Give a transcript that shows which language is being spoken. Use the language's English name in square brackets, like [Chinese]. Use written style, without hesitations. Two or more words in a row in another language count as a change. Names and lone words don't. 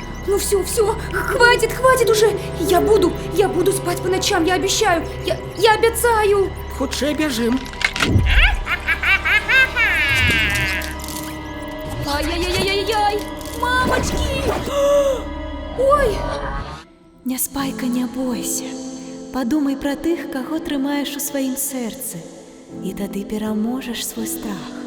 [Russian] Ну все, хватит уже. Я буду спать по ночам, я обещаю. Я обещаю. [Belarusian] Хутчэй бяжым. Ай-яй-яй-яй-яй! [Russian] Мамочки! Ой! [Belarusian] Няспайка, не бойся. Падумай пра тых, каго трымаеш у сваім сэрцы, і тады пераможаш свой страх.